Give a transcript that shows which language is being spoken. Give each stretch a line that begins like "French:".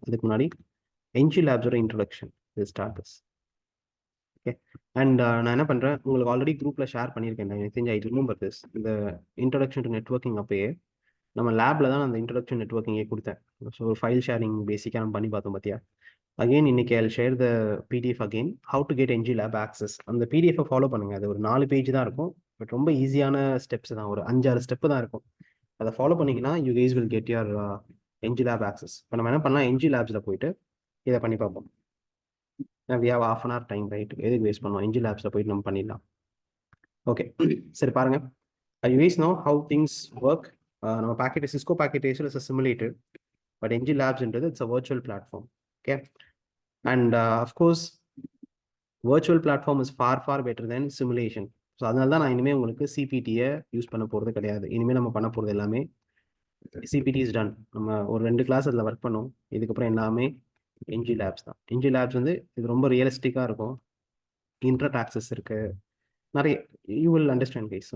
Tamil: அதுக்கு முன்னாடி NG லேப்ஸோட introduction இது ஸ்டார்டர்ஸ். ஓகே, அண்ட் நான் என்ன பண்ணுறேன், உங்களுக்கு ஆல்ரெடி குரூப்பில் ஷேர் பண்ணியிருக்கேன். எனக்கு தெரிஞ்ச
English: I remember this.
Tamil: இந்த இன்ட்ரொடக்ஷன் டு நெட்ஒர்க்கிங் அப்பயே நம்ம லேபில் தான் அந்த இன்ட்ரொடக்ஷன் நெட்ஒர்க்கிங்கே கொடுத்தேன். ஸோ ஒரு ஃபைல் ஷேரிங் பேசிக்காக நம்ம பண்ணி பார்த்தோம் பார்த்தியா?
English: again
Tamil: இன்னைக்கு
English: I'll share the PDF again, how to get NG Lab access.
Tamil: அந்த PDF ஃபாலோ பண்ணுங்க. அது ஒரு 4 பேஜ் தான் இருக்கும், பட் ரொம்ப ஈஸியான ஸ்டெப்ஸ் தான். ஒரு 5-6 ஸ்டெப் தான் இருக்கும். அதை ஃபாலோ பண்ணிங்கன்னா
English: you guys will get your NG Lab access.
Tamil: இப்போ நம்ம என்ன பண்ணலாம், NG Labsல போயிட்டு இதை பண்ணி பார்ப்போம்.
English: we have half an hour time, right?
Tamil: எதுக்கு வேஸ்ட் பண்ணுவோம்? NG Labsல போயிட்டு நம்ம பண்ணிடலாம். ஓகே, சரி பாருங்க.
English: You guys know how things work. நம்ம packet Cisco packet is simulated, but NG Labsன்றது it's a virtual platform. Okay, and of course virtual platform is far better than simulation.
Tamil: So அதனால தான் நான் இனிமேல் உங்களுக்கு சிபிடியை யூஸ் பண்ண போகிறது கிடையாது. இனிமேல் நம்ம பண்ண போகிறது எல்லாமே
English: CBT is done.
Tamil: நம்ம ஒரு 2 கிளாஸ் அதில் ஒர்க் பண்ணோம். இதுக்கப்புறம் எல்லாமே என்ஜி லேப்ஸ் தான். என்ஜி லேப்ஸ் வந்து இது ரொம்ப ரியலிஸ்டிக்காக இருக்கும். இன்டர்நெட் ஆக்சஸ் இருக்கு நிறைய.
English: You will understand guys.